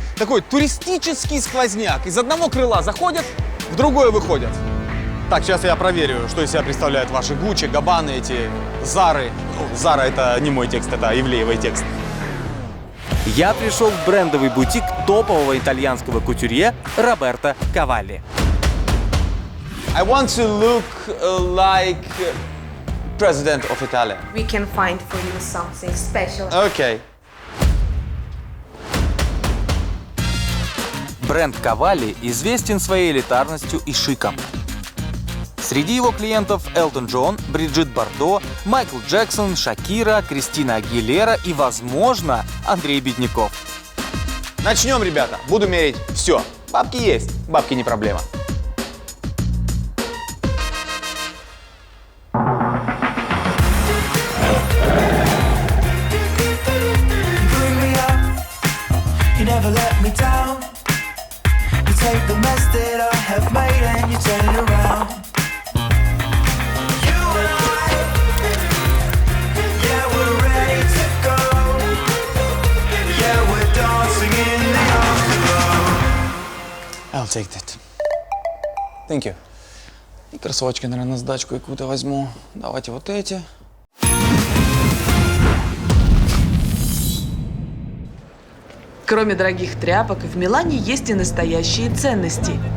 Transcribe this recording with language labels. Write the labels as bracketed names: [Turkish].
[Russian] Такой туристический сквозняк. Из одного крыла заходят, в другое выходят. Так, сейчас я проверю, что из себя представляют ваши Гуччи, Габбаны, эти Зары. Зара — это не мой текст, это Ивлеевый текст. Я пришел в брендовый бутик топового итальянского кутюрье Роберто Кавалли. [English] I want to look like President of Italy. We can find for you something special. Okay. [Russian] Бренд Кавалли известен своей элитарностью и шиком. Среди его клиентов Элтон Джон, Бриджит Бардо, Майкл Джексон, Шакира, Кристина Агилера и, возможно, Андрей Бедняков. Начнем, ребята. Буду мерить все. Бабки есть, бабки не проблема. [English] Bring me up, you never let me down. You take the mess that I have made and you turn it around. You and I, yeah, we're ready to go. Yeah, we're dancing in the afterglow. I'll take that. Thank you. [Russian] И кроссовочки, наверное, на сдачку какую-то возьму. Давайте вот эти. Кроме дорогих тряпок, в Милане есть и настоящие ценности.